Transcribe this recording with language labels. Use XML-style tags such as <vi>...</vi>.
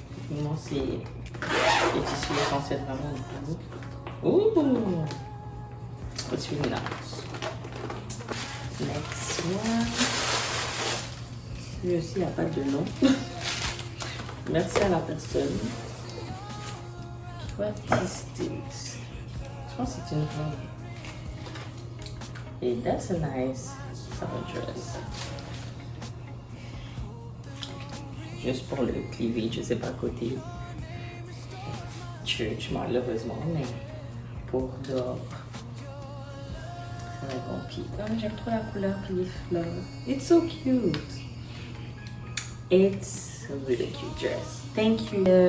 <fr>Non, c'est les tissus essentiels vraiment beau. Ouh! Celui-là.</fr> <en>Next one.</en> <fr>Lui aussi, il n'y a pas de nom. Merci à la personne.</fr> <en>What is this?</en> <fr>Je pense que c'est une robe.</fr> <en>Et that's a nice summer dress.</en> <fr>Juste pour le cleavage, je sais pas côté church malheureusement, mais pour dehors. C'est bon. Puis j'aime trop la couleur puis les fleurs.</fr> <en>It's so cute. It's a really cute dress. Thank you.</en>